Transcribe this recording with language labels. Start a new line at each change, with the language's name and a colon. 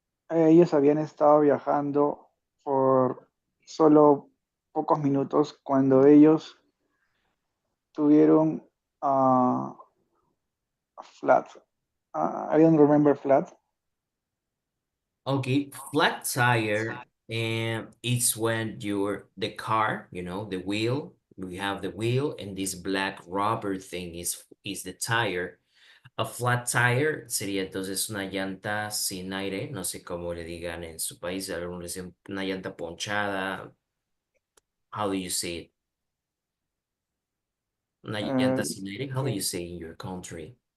Spanish: Ellos habían estado viajando por solo pocos minutos cuando ellos tuvieron flat.
English: I don't remember flat. Okay, flat tire, and it's when the car, the wheel, we have the wheel, and this black rubber thing is the tire. A flat tire
Spanish: sería entonces una llanta sin aire, no sé cómo le digan en su país, algunos le dicen una llanta ponchada.
English: How do you say it?
Spanish: Una Eh, llanta sin aire,
English: how do you say in your country?